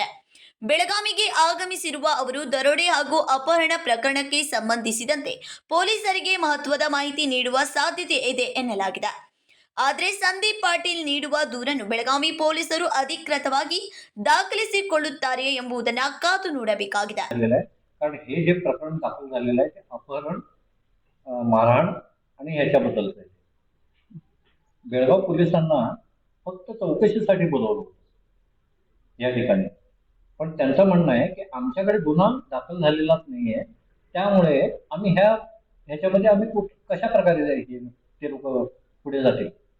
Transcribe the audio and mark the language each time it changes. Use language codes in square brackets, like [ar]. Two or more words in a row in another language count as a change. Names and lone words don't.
[kn] ಬೆಳಗಾವಿಗೆ ಆಗಮಿಸಿರುವ ಅವರು ದರೋಡೆ ಹಾಗೂ ಅಪಹರಣ ಪ್ರಕರಣಕ್ಕೆ ಸಂಬಂಧಿಸಿದಂತೆ ಪೊಲೀಸರಿಗೆ ಮಹತ್ವದ ಮಾಹಿತಿ ನೀಡುವ ಸಾಧ್ಯತೆ ಇದೆ ಎನ್ನಲಾಗಿದೆ. ಆದರೆ ಸಂದೀಪ್ ಪಾಟೀಲ್ ನೀಡುವ ದೂರನ್ನು ಬೆಳಗಾವಿ ಪೊಲೀಸರು ಅಧಿಕೃತವಾಗಿ ದಾಖಲಿಸಿಕೊಳ್ಳುತ್ತಾರೆ ಎಂಬುದನ್ನು ಕಾದು ನೋಡಬೇಕಾಗಿದೆ. [mr] कारण हे जे प्रकरण दाखल झालेलं आहे ते अपहरण, मारहाण आणि ह्याच्याबद्दलच आहे. बेळगाव पोलिसांना फक्त चौकशीसाठी बोलवलं होतं या ठिकाणी, पण त्यांचं म्हणणं आहे की आमच्याकडे गुन्हा दाखल झालेलाच नाहीये, त्यामुळे आम्ही ह्याच्यामध्ये आम्ही कशा प्रकारे ते लोक पुढे जातील.